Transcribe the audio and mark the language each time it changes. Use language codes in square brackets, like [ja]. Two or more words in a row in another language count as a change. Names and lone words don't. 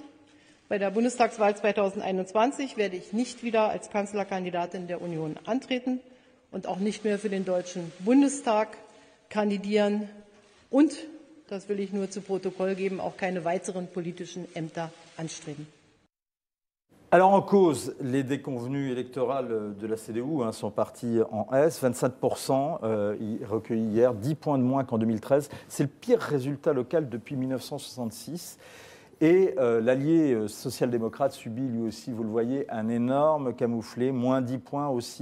[de] Bei der Bundestagswahl 2021 werde ich nicht wieder als Kanzlerkandidatin der Union antreten und auch nicht mehr für den Deutschen Bundestag kandidieren und, das will ich nur zu Protokoll geben, auch keine weiteren politischen Ämter anstreben. [fr] Alors en cause, les déconvenues électorales de la CDU sont parties en Hesse, 25% recueillis hier, 10 points de moins qu'en 2013. C'est le pire résultat local depuis 1966. Et l'allié social-démocrate subit lui aussi, vous le voyez, un énorme camouflet, moins 10 points aussi.